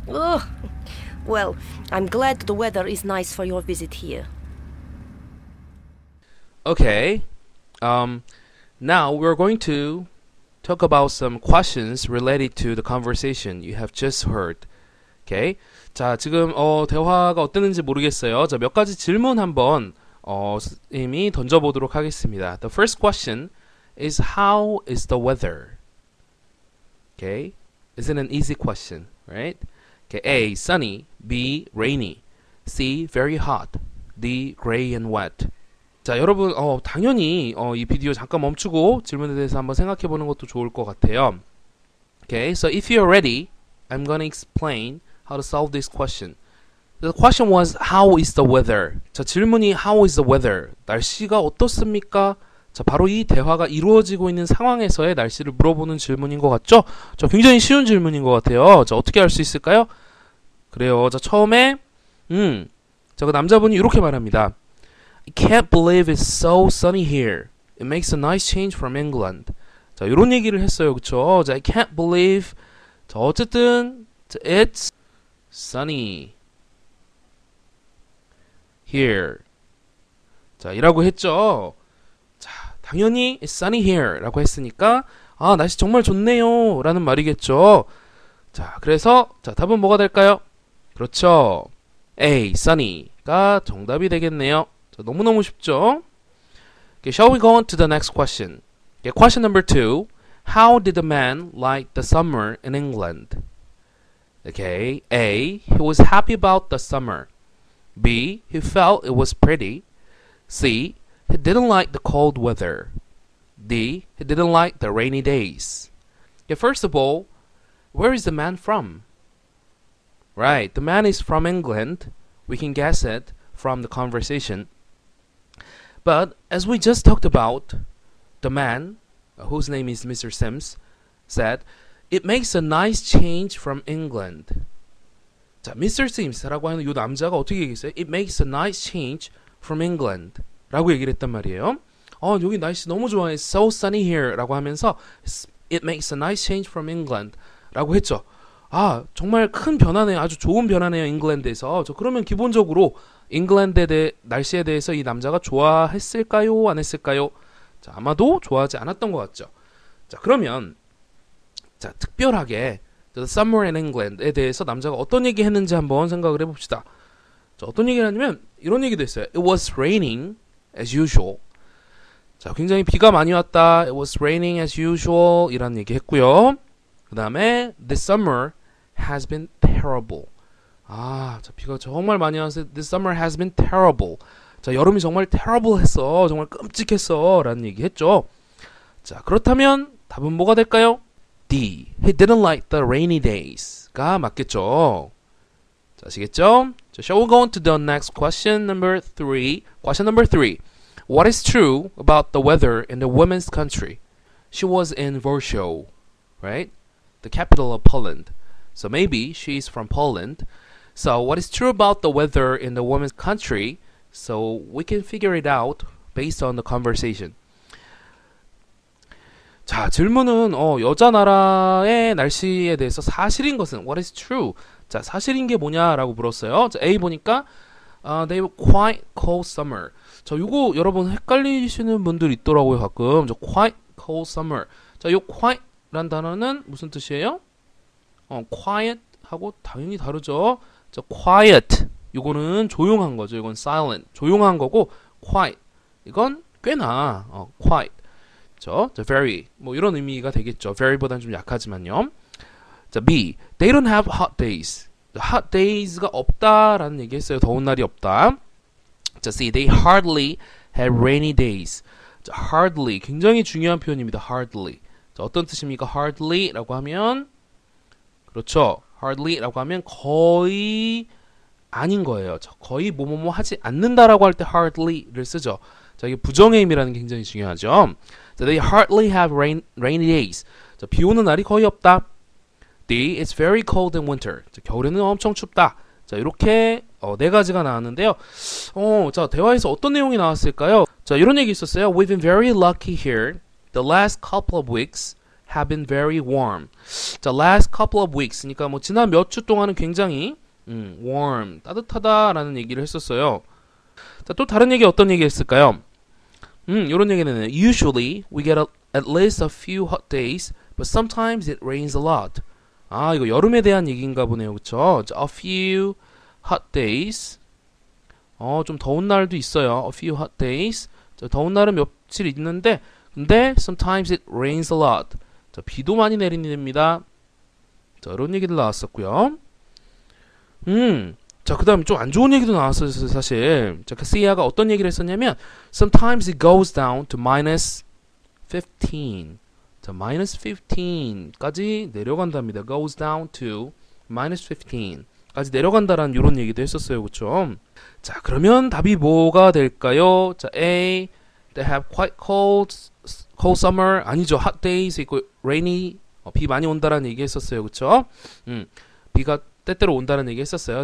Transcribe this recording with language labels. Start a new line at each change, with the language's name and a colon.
English: Ugh. Well, I'm glad the weather is nice for your visit here. Okay. Now we're going to talk about some questions related to the conversation you have just heard. Okay.
Korean: 자, 지금 대화가 어땠는지 모르겠어요. 자, 몇 가지 질문 한번 선생님이 던져보도록 하겠습니다.
English: The first question is how is the weather? Okay. Is it an easy question, right? Okay. A. Sunny. B. Rainy. C. Very hot. D. Gray and wet.
Korean: 자, 여러분 당연히 이 비디오 잠깐 멈추고 질문에 대해서 한번 생각해 보는 것도 좋을 것 같아요.
English: Okay, so if you're ready, I'm going to explain how to solve this question. The question was how is the weather?
Korean: 자, 질문이
English: how is the weather?
Korean: 날씨가 어떻습니까? 자, 바로 이 대화가 이루어지고 있는 상황에서의 날씨를 물어보는 질문인 것 같죠? 자, 굉장히 쉬운 질문인 것 같아요. 자, 어떻게 할 수 있을까요? 그래요. 자, 처음에 자, 그 남자분이 이렇게 말합니다.
English: I can't believe it's so sunny here. It makes a nice change from England.
Korean: 자, 이런 얘기를 했어요. 그쵸? 자,
English: I can't believe.
Korean: 자, 어쨌든,
English: it's sunny here.
Korean: 자, 이라고 했죠. 자, 당연히
English: it's sunny here
Korean: 라고 했으니까, 날씨 정말 좋네요. 라는 말이겠죠. 자, 그래서, 자, 답은 뭐가 될까요? 그렇죠. A, sunny가 정답이 되겠네요. 자, 너무너무 쉽죠?
English: Okay, shall we go on to the next question? Okay, question number 2. How did the man like the summer in England? Okay, A. He was happy about the summer. B. He felt it was pretty. C. He didn't like the cold weather. D. He didn't like the rainy days. Okay, first of all, where is the man from? Right, the man is from England. We can guess it from the conversation. But as we just talked about, the man, whose name is Mr. Sims, said, it makes a nice change from England.
Korean: 자, Mr. Sims라고 하는 이 남자가 어떻게 얘기했어요?
English: It makes a nice change from England
Korean: 라고 얘기를 했단 말이에요. 여기 날씨 너무 좋아요. It's so sunny here 라고 하면서 It makes a nice change from England 라고 했죠. 아, 정말 큰 변화네요. 아주 좋은 변화네요. 잉글랜드에서. 그러면 기본적으로 잉글랜드에 대해 날씨에 대해서 이 남자가 좋아했을까요? 안 했을까요? 자, 아마도 좋아하지 않았던 것 같죠. 자, 그러면 자, 특별하게
English: The Summer in England
Korean: 에 대해서 남자가 어떤 얘기 했는지 한번 생각을 해봅시다. 자, 어떤 얘기를 하냐면 이런 얘기도 있어요.
English: It was raining as usual.
Korean: 자, 굉장히 비가 많이 왔다.
English: It was raining as usual
Korean: 이라는 얘기 했고요. 그 다음에
English: This summer has been terrible.
Korean: 아, 자, 비가 정말 많이 와서
English: This summer has been terrible.
Korean: 자, 여름이 정말 terrible 했어. 정말 끔찍했어. 라는 얘기 했죠. 자, 그렇다면 답은 뭐가 될까요?
English: D. He didn't like the rainy days가
Korean: 맞겠죠. 자, 아시겠죠?
English: So, shall we go on to the next question number 3. Question number 3. What is true about the weather in the women's country? She was in Warsaw, right? The capital of Poland. So maybe she's from Poland. So what is true about the weather in the women's country? So we can figure it out based on the conversation.
Korean: 자, 질문은 여자 나라의 날씨에 대해서 사실인 것은
English: what is true?
Korean: 자, 사실인 게 뭐냐라고 물었어요. 자, A 보니까
English: they were quite cold summer.
Korean: 자, 요거 여러분 헷갈리시는 분들 있더라고요, 가끔. 저
English: quite cold summer.
Korean: 자, 요 quite란 단어는 무슨 뜻이에요? quiet 하고 당연히 다르죠. 자, quiet. 요거는 조용한 거죠. 이건 silent. 조용한 거고 quiet. 이건 꽤나 quiet. 자, very 뭐 이런 의미가 되겠죠. very보다는 좀 약하지만요.
English: 자, B. They don't have hot days. hot days
Korean: 가 없다라는 얘기했어요. 더운 날이 없다. 자, C.
English: They hardly have rainy days.
Korean: 자, hardly 굉장히 중요한 표현입니다. hardly. 자, 어떤 뜻입니까? hardly라고 하면 그렇죠. hardly라고 하면 거의 아닌 거예요. 자, 거의 뭐뭐뭐 하지 않는다라고 할 때 hardly를 쓰죠. 자, 이게 부정의 의미라는 게 굉장히 중요하죠.
English: 자, they hardly have rainy days.
Korean: 자, 비 오는 날이 거의 없다.
English: D. It's very cold in winter.
Korean: 자, 겨울에는 엄청 춥다. 자, 이렇게 네 가지가 나왔는데요. 자, 대화에서 어떤 내용이 나왔을까요? 자, 이런 얘기 있었어요.
English: We've been very lucky here. The last couple of weeks have been very warm. 자, last couple of weeks.
Korean: 그러니까 뭐 지난 몇 주 동안은 굉장히 warm, 따뜻하다라는 얘기를 했었어요. 자, 또 다른 얘기 어떤 얘기 했을까요? 이런 얘기는
English: Usually we get at least a few hot days, but sometimes it rains a lot.
Korean: 아, 이거 여름에 대한 얘기인가 보네요. 그쵸? 자,
English: a few hot days.
Korean: 좀 더운 날도 있어요.
English: A few hot days.
Korean: 자, 더운 날은 며칠 있는데 근데
English: sometimes it rains a lot.
Korean: 자, 비도 많이 내립니다. 자, 이런 얘기들 나왔었고요. 자, 그 다음에 좀 안 좋은 얘기도 나왔어요, 사실. 자, 카시아가 어떤 얘기를 했었냐면
English: Sometimes it goes down to minus 15.
Korean: 자, minus 15까지 내려간답니다. Goes down to minus 15까지 내려간다라는 이런 얘기도 했었어요, 그쵸? 자, 그러면 답이 뭐가 될까요? 자, A.
English: They have quite cold summer.
Korean: 아니죠.
English: hot days
Korean: 있고
English: rainy.
Korean: 비 많이 온다라는 얘기 했었어요, 그쵸? 비가 때때로 온다는 얘기 했었어요.